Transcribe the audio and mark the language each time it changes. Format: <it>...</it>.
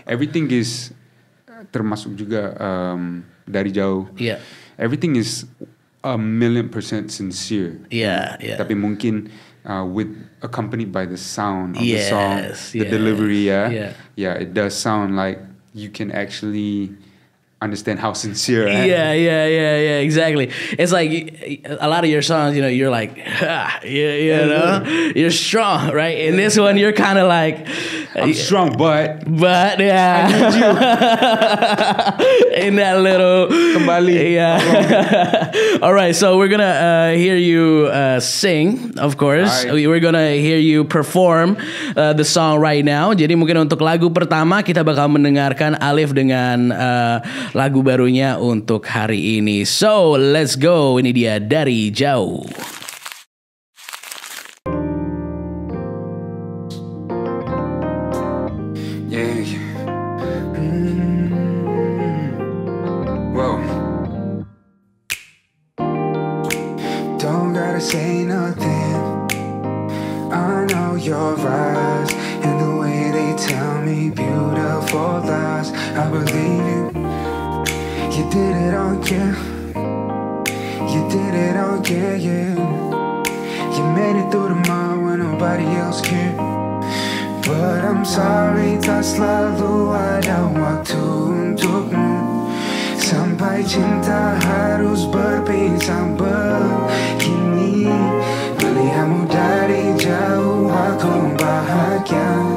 <en>Everything is</en> <id>termasuk juga dari jauh.</id> <en>Yeah. Everything is 1,000,000% sincere. Yeah.</en> <id>Tapi mungkin</id> <en>with accompanied by the sound of the song, the Yes. delivery, it does sound like you can actually understand how sincere I am. Yeah, exactly. It's like a lot of your songs, you know, you're like, you know, you're strong, right? In this one, you're kind of like, I'm strong, but yeah. In that little</en> <id>kembali.</id> <en>Yeah. All right, so we're gonna hear you sing, of course. Right. We're gonna hear you perform the song right now.</en> <id>Jadi mungkin untuk lagu pertama kita bakal mendengarkan Alif dengan lagu barunya untuk hari ini.</id> <en>So let's go.</en> <id>Ini dia</id> <en>Dari Jauh. Yeah. Whoa. Don't gotta say nothing. I know your eyes and the way they tell me beautiful lies. I believe you. You did it all, yeah. You did it all, yeah, yeah. You made it through the mud when nobody else cared. But I'm sorry,</en> <id>tak selalu ada waktu untukmu. Sampai cinta harus berpisah begini. Melihatmu dari jauh aku bahagia.</id>